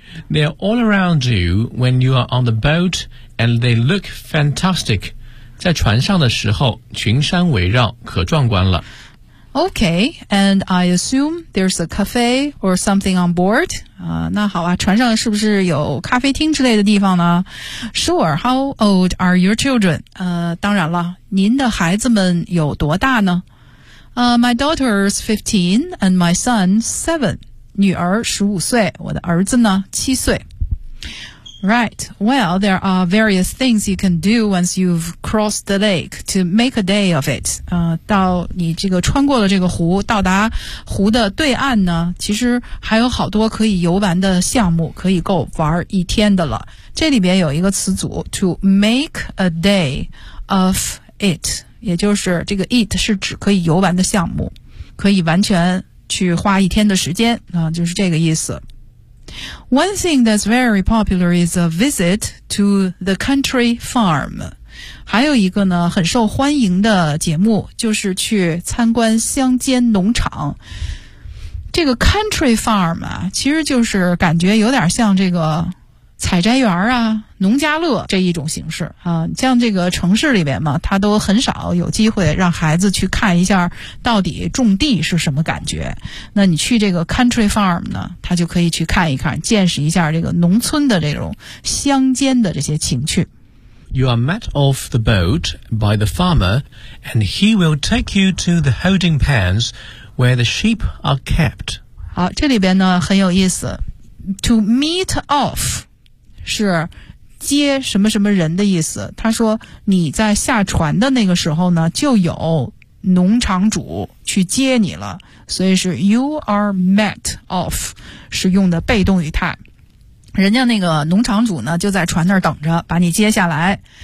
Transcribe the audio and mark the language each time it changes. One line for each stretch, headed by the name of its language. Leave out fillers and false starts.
English: They're all around you when you are on the boat and they look fantastic.
Chinese: 在船上的时候群山围绕可壮观了。
English: Okay, and I assume there's a cafe or something on board.
Chinese: 那好啊，船上是不是有咖啡厅之类的地方呢？
English: Sure, how old are your children?
Chinese: 当然了，您的孩子们有多大呢？
English: My daughter's 15 and my son's 7.
Chinese: 女儿15岁，我的儿子呢7岁。
English: Right, well, there are various things you can do once you've crossed the lake to make a day of it.
Chinese: 到你这个穿过了这个湖，到达湖的对岸呢，其实还有好多可以游玩的项目，可以够玩一天的了。这里边有一个词组
English: to make a day of it,
Chinese: 也就是这个 it 是指可以游玩的项目，可以完全去花一天的时间、就是这个意思。
English: One thing that's very popular is a visit to the country farm.
Chinese: 还有一个呢很受欢迎的节目就是去参观乡间农场。这个 country farm 啊，其实就是感觉有点像这个采摘园啊，农家乐这一种形式啊，像这个城市里边嘛，他都很少有机会让孩子去看一下到底种地是什么感觉。那你去这个 country farm 呢，他就可以去看一看，见识一下这个农村的这种乡间的这些情趣。
English: You are met off the boat by the farmer, and he will take you to the holding pens where the sheep are kept.
Chinese: 好，这里边呢很有意思 ，
English: to meet off。
Chinese: 是接什么什么人的意思，他说你在下船的那个时候呢就有农场主去接你了，所以是
English: you are met off
Chinese: 是用的被动语态，人家那个农场主呢就在船那儿等着把你接下来。